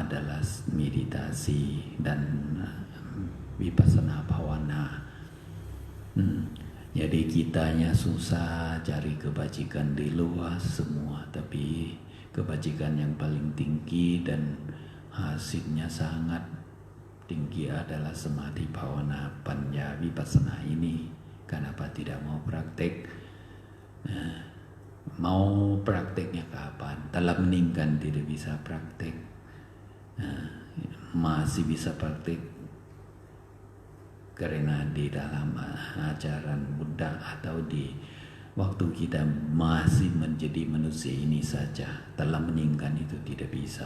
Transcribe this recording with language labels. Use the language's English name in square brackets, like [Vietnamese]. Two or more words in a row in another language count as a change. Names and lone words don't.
[Indonesian] Adalah meditasi dan vipassana bhavana. Jadi kitanya susah cari kebajikan di luar semua, tapi kebajikan yang paling tinggi dan hasilnya sangat tinggi adalah samadhi, bhavana, panya, vipassana ini. Kenapa tidak mau praktek? Mau prakteknya kapan? Dalam meninggal tidak bisa praktek. Masih bisa praktek karena di dalam ajaran Buddha atau di waktu kita masih menjadi manusia ini saja, dalam meninggal itu tidak bisa.